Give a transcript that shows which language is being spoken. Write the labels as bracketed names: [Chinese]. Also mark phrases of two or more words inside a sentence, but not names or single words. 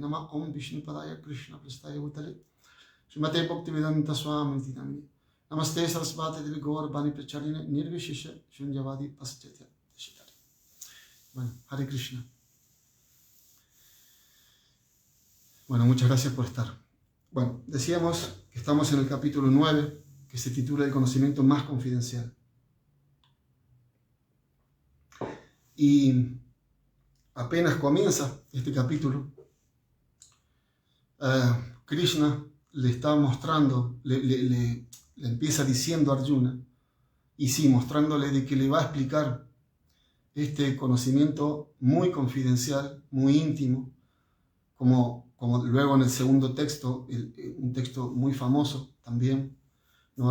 [Sanskrit] नमः ॐ विष्णुपादाय कृष्णप्रेष्ठाय भूतले श्रीमते भक्तिवेदान्त स्वामिन् इति नामिने. नमस्ते सारस्वते देवे गौरवाणी प्रचारिणे निर्विशेष शून्यवादि पाश्चात्य. [Spanish] Bueno, [Sanskrit] हरे कृष्ण. [Spanish] Bueno, muchas gracias por estar. Bueno, decíamos que estamos en el capítulo 9, que se titula El conocimiento más confidencial. Y apenas comienza este capítulo, Krishna le está mostrando, le empieza diciendo a Arjuna, y sí, mostrándole de que le va a explicar este conocimiento muy confidencial, muy íntimo, como luego en el segundo texto, un texto muy famoso también, ¿no?